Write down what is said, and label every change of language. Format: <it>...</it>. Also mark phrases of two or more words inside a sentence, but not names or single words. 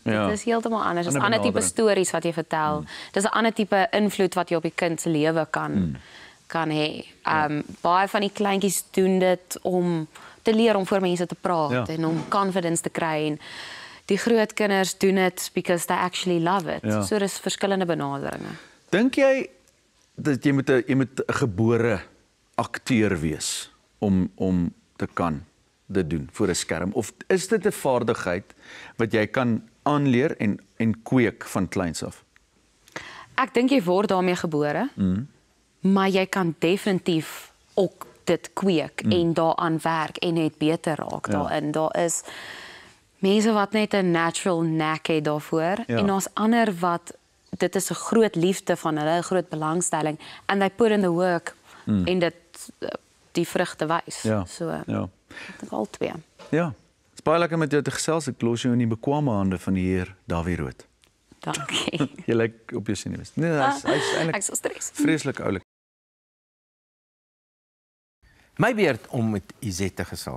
<af>Dit is heeltemal anders. Dit is 'n ander tipe stories wat jy vertel. Dis 'n ander tipe invloed wat jy op die kind se lewe kan hê. Baie van die kleintjies doen dit om te leer om voor mense te praat en om confidence te kry en die groot kinders doen dit</af> <en>because they actually love it.</en> <af>So dis verskillende benaderinge. Dink jy dat jy moet 'n gebore akteur wees om te kan dit doen voor 'n skerm of is dit 'n vaardigheid wat jy kan aanleer en kweek van kleins af? Ek dink jy word daarmee gebore. Maar jy kan definitief ook dit kweek en daaraan werk en net beter raak daarin. Daar is mense wat net 'n</af> <en>natural knack</en> <af>het daarvoor en daar's ander wat dit is 'n groot liefde van hulle, 'n groot belangstelling</af> <en>and they put in the work</en> <af>en dit die vrugte wys. So ek dink al twee. Ja. Dit's baie lekker met jou te gesels. Ek los jou in die bekwame hande van die heer Dawie Rood. Dankie. Jy lyk op jou senuwees. Nee, hy's eintlik ek so stres. Vreeslik oulik. My beurt om met Izet te gesels.</af>